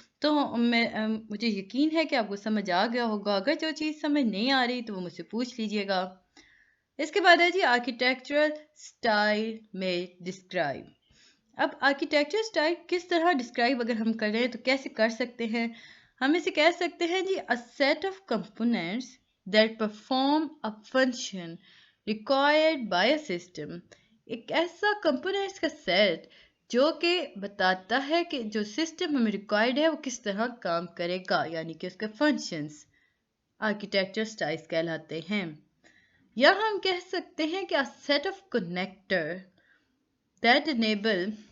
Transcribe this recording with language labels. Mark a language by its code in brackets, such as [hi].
[ur] تو مجھے یقین ہے کہ آپ کو سمجھ آ گیا ہوگا. اگر جو چیز سمجھ نہیں آ رہی تو وہ مجھ سے پوچھ لیجیے گا. اس کے بعد ہے جی آرکیٹیکچرل اسٹائل میں ڈسکرائب. اب آرکیٹیکچر اسٹائل کس طرح ڈسکرائب اگر ہم کریں تو کیسے کر سکتے ہیں. ہم اسے کہہ سکتے ہیں جی [en] a set of components that perform a function required by a system. [ur] ایک ایسا کمپوننٹس کا سیٹ جو کہ بتاتا ہے کہ جو سسٹم ہمیں ریکوائرڈ ہے وہ کس طرح کام کرے گا یعنی کہ اس کے فنکشنز آرکیٹیکچر اسٹائلز کہلاتے ہیں. یا ہم کہہ سکتے ہیں کہ [en] a set of connector that enable